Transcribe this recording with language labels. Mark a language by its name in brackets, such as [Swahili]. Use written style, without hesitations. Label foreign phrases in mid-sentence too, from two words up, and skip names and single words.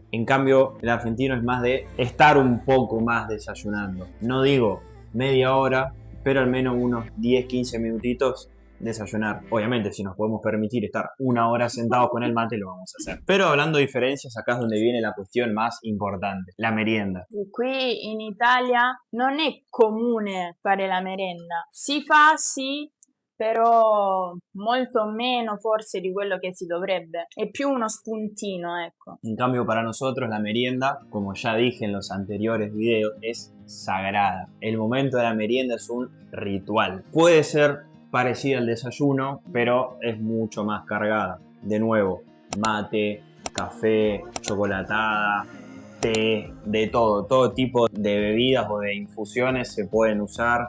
[Spanish] En cambio, el argentino es más de estar un poco más desayunando. No digo media hora, pero al menos unos 10-15 minutitos desayunar. Obviamente, si nos podemos permitir estar una hora sentados con el mate, lo vamos a hacer. Pero hablando de diferencias, acá es donde viene la cuestión más importante, la merienda. [Italian] Qui in Italia non è comune fare la merenda. Si fa, sì, però molto meno forse di quello che si dovrebbe. È più uno spuntino, ecco. [Spanish] En cambio, para nosotros la merienda, como ya dije en los anteriores videos, es sagrada. El momento de la merienda es un ritual. Puede ser parecida al desayuno, pero es mucho más cargada. De nuevo, mate, café, chocolatada, té, de todo tipo de bebidas o de infusiones se pueden usar.